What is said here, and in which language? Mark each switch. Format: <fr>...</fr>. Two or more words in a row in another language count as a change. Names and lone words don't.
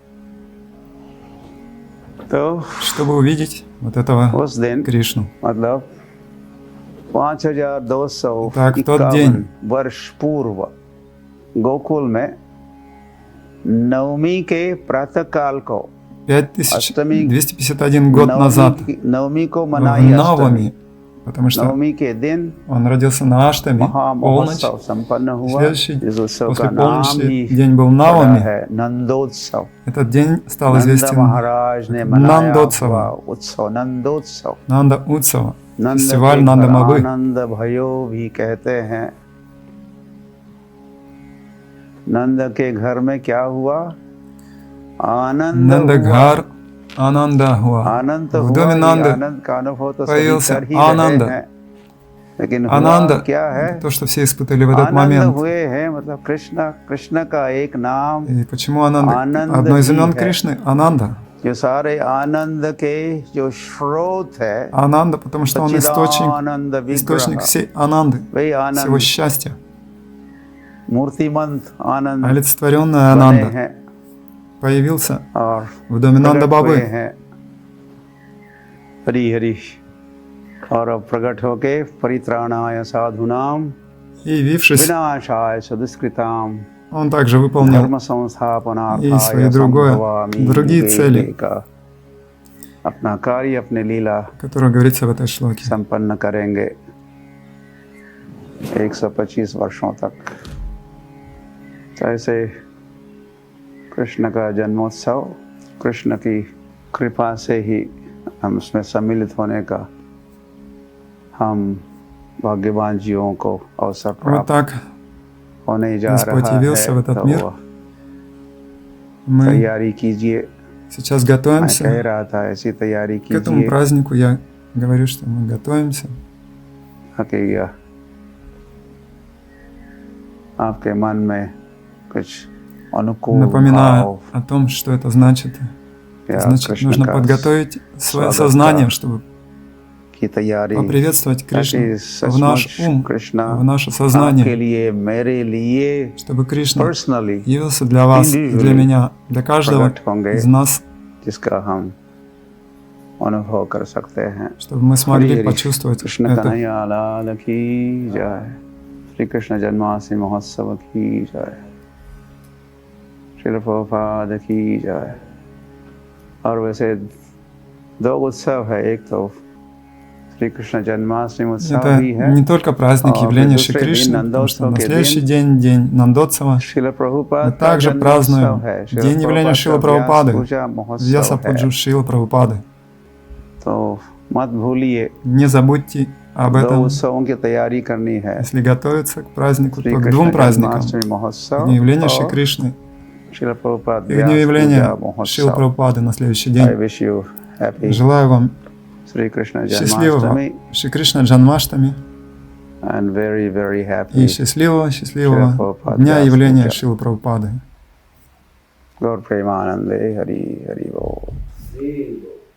<hi>तो</hi> <ru>Чтобы увидеть вот этого</ru> <hi>उस दिन</hi> <ru>Кришну.</ru> <hi>मतलब 5251</hi> <ru>Так, в тот день.</ru> <hi>वर्ष पूर्व गोकुल में नवमी के प्रातः काल को</hi> <ru>5251 год назад,</ru> <hi>नवमी को</hi> <ru>в</ru> <hi>मनाई अष्टमी,</hi> <ru>Навами, потому что</ru> <hi>नवमी के दिन</hi> <ru>он родился на Аштами, полночь.</ru> <hi>महामहोत्सव संपन्न हुआ।</hi> <ru>Следующий,</ru> <hi>इस उत्सव</hi> <ru>после</ru> <hi>का नाम</hi> <ru>полночи,</ru> <hi>ही</hi> <ru>день был</ru> <hi>पड़ा</hi> <ru>Навами.</ru> <hi>है नंदोत्सव।</hi> <ru>Этот день стал</ru> <hi>नंद</hi> <ru>известен</ru> <hi>महाराज ने मनाया</hi> <ru>Нандоत्сव.</ru> <hi>हुआ उत्सव नंदोत्सव।</hi> <ru>Нанда Утсава,</ru> <hi>नंद</hi> <ru>фестиваль</ru> <hi>के</hi> <ru>Нанда</ru> <hi>घर</hi> <ru>Мабы.</ru> <hi>आनंद भयो भी कहते हैं। नंद के घर में क्या हुआ? आनंद</hi> <ru>Нанда</ru> <hi>हुआ। घर आनंद हुआ. आनंद तो</hi> <ru>В</ru> <hi>हुआ</hi> <ru>доме</ru> <hi>ही,</hi> <ru>Нанды</ru> <hi>आनंद का अनुभव तो सभी</hi> <ru>появился</ru> <hi>कर ही रहे</hi> <ru>आनंद.</ru> <hi>हैं, लेकिन हुआ</hi> <ru>Ананда,</ru> <hi>क्या है?</hi> <ru>то, что все испытали в этот</ru> <hi>आनंद</hi> <ru>момент.</ru> <hi>हुए हैं, मतलब कृष्ण का एक नाम,</hi> <ru>И почему Ананда?</ru> <hi>आनंद</hi> <ru>Одно из</ru> <hi>भी</hi> <ru>имен</ru> <hi>है।</hi> <ru>Кришны – Ананда.</ru> <hi>जो सारे आनंद के जो स्रोत है,</hi> <ru>Ананда, потому что он</ru> <hi>सच्चिदानंद</hi> <ru>источник</ru> <hi>विग्रह,</hi> <ru>всей Ананды,</ru> <hi>वही</hi> <ru>всего</ru> <hi>आनंद</hi> <ru>счастья.</ru> <hi>मूर्तिमंत आनंद</hi> <ru>Олицетворенная</ru> <hi>बने</hi> <ru>Ананда</ru> <hi>हैं</hi> <ru>появился</ru> <hi>और</hi> <ru>в доме Нанда</ru> <hi>प्रकट हुए</hi> <ru>Бабы.</ru> <hi>हैं। हरि हरि। और अब प्रकट होके</hi> <sa>परित्राणाय साधुनाम</sa> <ru>И, явившись,</ru> <sa>विनाशाय सदुष्कृताम</sa> <ru>он также выполнил</ru> <sa>धर्म संस्थापनार्थाय</sa> <ru>и свои</ru> <sa>संभवामि</sa> <ru>другие</ru> <sa>युगे</sa> <ru>цели,</ru> <hi>युगे का अपना कार्य, अपने लीला</hi> <ru>о которых говорится в этой шлоке.</ru> <hi>संपन्न करेंगे 125 वर्षों तक। तो ऐसे कृष्ण का जन्मोत्सव, कृष्ण की कृपा से ही हम उसमें सम्मिलित होने का हम भाग्यवान जीवों को अवसर</hi> <ru>Вот</ru> <hi>प्राप्त</hi> <ru>так</ru> <hi>होने जा</hi> <ru>Господь</ru> <hi>रहा</hi> <ru>явился в</ru> <hi>है।</hi> <ru>этот</ru> <hi>तो</hi> <ru>мир. Мы</ru> <hi>तैयारी कीजिए।</hi> <ru>сейчас</ru> <hi>मैं</hi> <ru>готовимся</ru> <hi>कह रहा था ऐसी तैयारी</hi> <ru>к этому</ru> <hi>कीजिए</hi> <ru>празднику. Я говорю, что мы готовимся.</ru> <hi>कि आपके मन में कुछ अनुकूल</hi> <ru>Напоминаю</ru> <hi>भाव</hi> <ru>о том, что это значит. Значит, нужно подготовить свое сознание, чтобы</ru> <hi>की तैयारी</hi> <ru>поприветствовать Кришну</ru> <hi>ताकि</hi> <ru>в наш</ru> <hi>सचमुच</hi> <ru>ум,</ru> <hi>कृष्णा</hi> <ru>в наше</ru> <hi>आपके</hi> <ru>сознание,</ru> <hi>लिए मेरे लिए</hi> <ru>чтобы Кришна</ru> <hi>पर्सनली</hi> <ru>явился для вас и для меня, для каждого</ru> <hi>प्रकट होंगे</hi> <ru>из нас,</ru> <hi>जिसका हम अनुभव कर सकते हैं।</hi> <ru>чтобы мы смогли</ru> <hi>हरि</hi> <ru>почувствовать</ru> <hi>कृष्ण</hi> <ru>это.</ru> <hi>कन्हैया लाल की जय। श्री कृष्ण जन्माष्टमी महोत्सव की जय। श्रील प्रभुपाद की जय। और वैसे दो उत्सव है, एक तो श्री कृष्ण जन्माष्टमी उत्सव</hi> <ru>Это</ru> <hi>भी है</hi> <ru>не только праздник</ru> <hi>और</hi> <ru>явления</ru> <hi>फिर</hi> <ru>Шри</ru> <hi>दूसरे दिन</hi> <ru>Кришны, потому что</ru> <hi>नंदोत्सव</hi> <ru>на</ru> <hi>के</hi> <ru>следующий</ru> <hi>दिन</hi> <ru>день, день Нандотсава,</ru> <hi>श्रील</hi> <ru>мы</ru> <hi>प्रभुपाद का</hi> <ru>также</ru> <hi>जन्मोत्सव</hi> <ru>празднуем</ru> <hi>है।</hi> <ru>День явления Шрила</ru> <hi>प्रभुपाद का व्यास</hi> <ru>Прабхупады,</ru> <hi>पूजा महोत्सव</hi> <ru>Вьясапуджу</ru> <hi>है।</hi> <ru>Шрила Прабхупады.</ru> <hi>तो मत भूलिए</hi> <ru>Не забудьте об</ru> <hi>दो</hi> <ru>этом,</ru> <hi>उत्सवों की तैयारी करनी है,</hi> <ru>если готовиться к празднику,</ru> <hi>श्री</hi> <ru>то к</ru> <hi>कृष्ण</hi> <ru>двум праздникам.</ru> <hi>जन्माष्टमी</hi> <ru>К</ru> <hi>महोत्सव</hi> <ru>Дню явления Шри</ru> <hi>और</hi> <ru>Кришны</ru> <hi>श्रील प्रभुपाद</hi> <ru>и к Дню</ru> <hi>व्यास पूजा</hi> <ru>явления Шрила</ru> <hi>महोत्सव।</hi> <ru>Прабхупады на следующий</ru> <en>I</en> <ru>день.</ru> <en>wish you happy</en> <ru>Желаю вам</ru> <en>Shri Krishna</en> <ru>счастливого</ru> <en>Janmashtami</en> <ru>Шри Кришна Джанмаштами</ru> <en>and very</en> <ru>и</ru> <en>happy</en> <ru>счастливого Шрила Прабхупада Дня явления Пуджа. Шрилы Прабхупады.</ru> <bn>গৌর প্রেমানন্দে হরি হরি বোল.</bn>